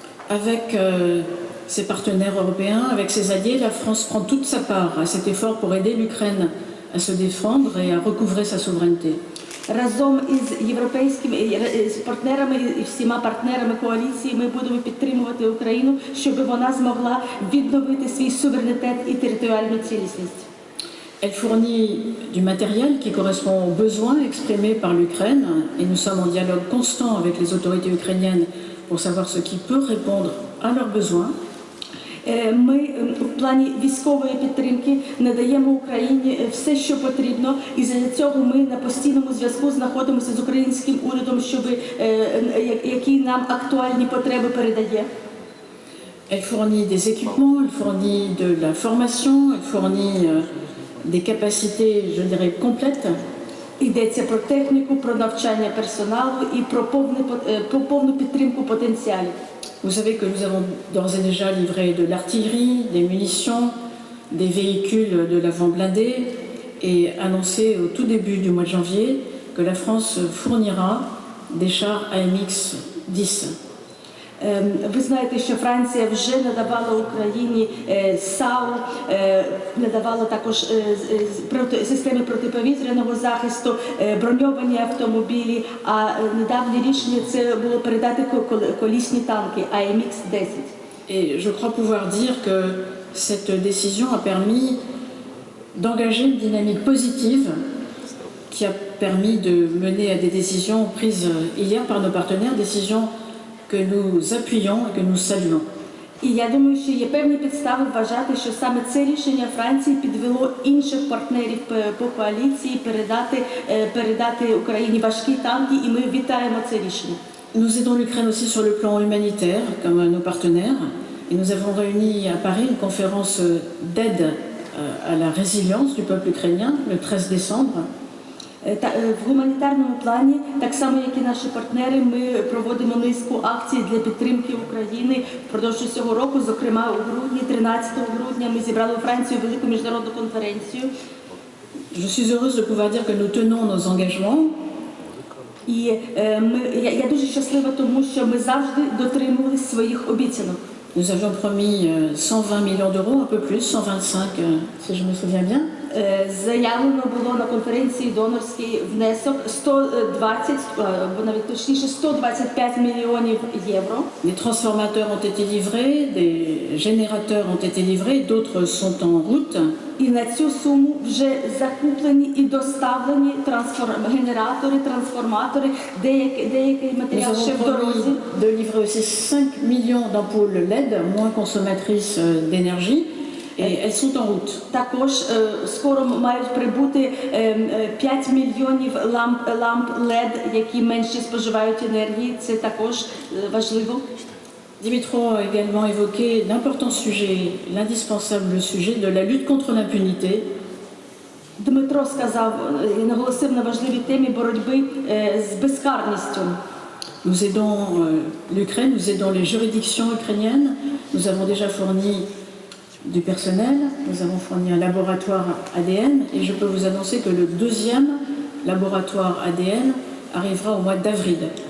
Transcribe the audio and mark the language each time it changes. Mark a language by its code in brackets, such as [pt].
[fr] Avec ses partenaires européens, avec ses alliés, la France prend toute sa part à cet effort pour aider l'Ukraine à se défendre et à recouvrer sa souveraineté. [uk] Разом із європейськими партнерами і всіма партнерами коаліції ми будемо підтримувати Україну, щоб вона змогла відновити свій суверенітет і територіальну цілісність. [fr] Elle fournit du matériel qui correspond aux besoins exprimés par l'Ukraine et nous sommes en dialogue constant avec les autorités ukrainiennes pour savoir ce qui peut répondre à leurs besoins. [uk] Ми в плані військової підтримки надаємо Україні все, що потрібно, і за цього ми на постійному зв'язку знаходимося з українським урядом, які нам актуальні потреби передає. [fr] Elle fournit des équipements, elle fournit de la formation, elle fournit des capacités, je dirais, complètes. [uk] Йдеться про техніку, про навчання персоналу і про повну підтримку потенціалів. [fr] Vous savez que nous avons d'ores et déjà livré de l'artillerie, des munitions, des véhicules de l'avant blindé et annoncé au tout début du mois de janvier que la France fournira des chars AMX 10. [uk] Ви знаєте, що Франція вже надавала Україні САУ, надавала також системи протиповітряного захисту, броньовані автомобілі, а недавнє рішення це було передати колісні танки AMX-10. [fr] Et je crois pouvoir dire que cette décision a permis d'engager une dynamique positive qui a permis de mener à des décisions prises hier par nos partenaires, décisions que nous appuyons et que nous saluons. [uk] І я думаю, що є певні підстави вважати, що саме це рішення Франції підвело інших партнерів по коаліції передати Україні важкі танки, і ми вітаємо це рішення. [fr] Nous aidons l'Ukraine aussi sur le plan humanitaire, comme nos partenaires, et nous avons réuni à Paris une conférence d'aide à la résilience du peuple ukrainien le 13 décembre. [uk] В гуманітарному плані, так само як і наші партнери, ми проводимо низку акцій для підтримки України впродовж цього року. Зокрема, у грудні, 13 грудня, ми зібрали у Франції велику міжнародну конференцію. [fr] Je suis heureuse de pouvoir dire que nous tenons nos engagements. [uk] І я дуже щаслива, тому що ми завжди дотримувалися своїх обіцянок. [fr] Nous avions promis 120 millions d'euros, un peu plus, 125 si je me souviens bien. [uk] Заявлено було на конференції донорський внесок 120, або навіть точніше 125 мільйонів євро. [fr] Des transformateurs ont été livrés, des générateurs ont été livrés, d'autres sont en route. [uk] І на цю суму вже закуплені і доставлені генератори, трансформатори, деякий [fr] Nous [uk] матеріал ще [fr] avons [uk] в дорозі. [fr] promis de livrer aussi 5 millions d'ampoules LED, moins consommatrices d'énergie, et elles sont en route. [uk] Також скоро мають прибути 5 мільйонів ламп LED, які менше споживають енергії. Це також важливо. [fr] Dimitro a également évoqué l'important sujet, l'indispensable sujet de la lutte contre l'impunité. [uk] Дмитро сказав і наголосив на важливій темі боротьби з безкарністю. [fr] Nous aidons l'Ukraine, nous aidons les juridictions ukrainiennes. Nous avons déjà fourni du personnel, nous avons fourni un laboratoire ADN et je peux vous annoncer que le deuxième laboratoire ADN arrivera au mois d'avril.